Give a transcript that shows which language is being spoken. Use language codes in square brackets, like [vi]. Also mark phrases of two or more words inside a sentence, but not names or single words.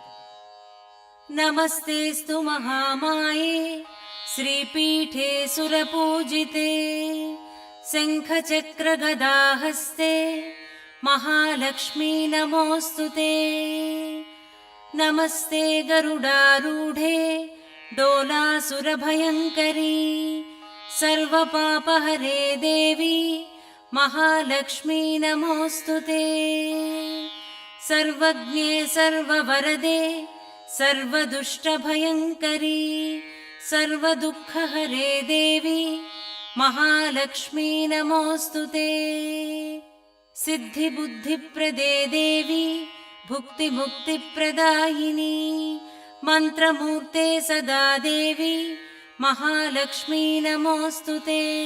[sa] నమస్తేస్తు మహామాయే శ్రీపీఠే సురపూజితే శంఖచక్రగదాహస్తే మహాలక్ష్మీ నమోస్తుతే. నమస్తే గరుడారూఢే డోలాసురభయంకరీ సర్వపాపహరే దేవి మహాలక్ష్మీ నమోస్తుతే. सर्वज्ञे सर्ववरदे सर्वदुष्टभयङ्करी सर्वदुःखहरे देवी महालक्ष्मी नमोस्तुते. सिद्धिबुद्धिप्रदे देवी भुक्तिमुक्तिप्रदायिनी मन्त्रमूर्ते सदा देवी महालक्ष्मी नमोस्तुते.